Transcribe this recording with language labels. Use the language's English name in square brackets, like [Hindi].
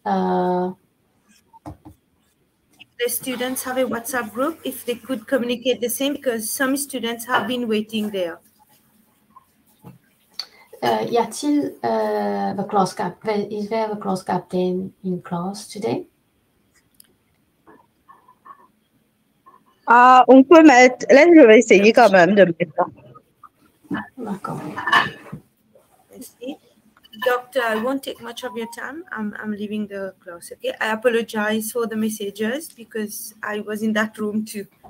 [English] The students have a WhatsApp group, if they could communicate the same, because some students have been waiting there. [French] Y a-t-il [English] the class captain? Is there a class captain in class today? [French] On peut mettre. Là, je vais essayer quand même de mettre. D'accord. Merci. [English] Doctor, I won't take much of your time. I'm leaving the class, okay? I apologize for the messages because I was in that room too.